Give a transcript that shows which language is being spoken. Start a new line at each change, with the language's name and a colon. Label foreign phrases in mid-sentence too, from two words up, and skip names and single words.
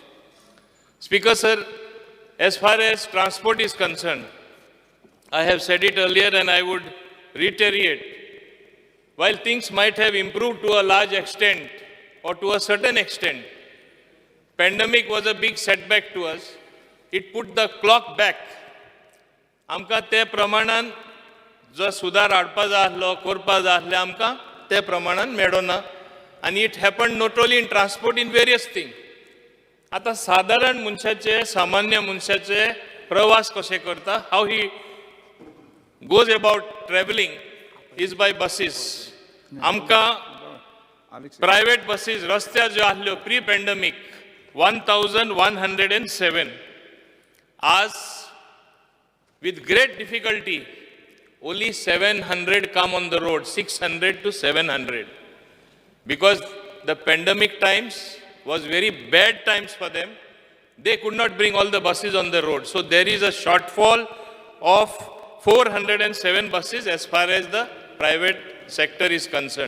English: Speaker sir, as far as transport is concerned, I have said it earlier and I would reiterate. While things might have improved to a large extent or to a certain extent, pandemic was a big setback to us. It put the clock back.
Konkani: आमकां ते प्रमाणान जो सुदार हाडपा जाय आसलो, करपा जाय आसलें आमकां ते प्रमाणान मेळ्ळो ना.
English: आनी it happened not only in transport, in various thing.
Konkani: आतां सादारण मनशाचे, सामान्य मनशाचे प्रवास कशे करता,
English: how he goes about traveling is by buses.
Konkani: आमकां
English: private buses
Konkani: रस्त्यार ज्यो आसल्यो
English: pre pandemic
Konkani: 1107.
English: आज with great difficulty only 700 come on the road, 600 to 700, because the pandemic times was very bad times for them. They could not bring all the buses on the road. So there is a shortfall of 407 buses as far as the private sector is concerned.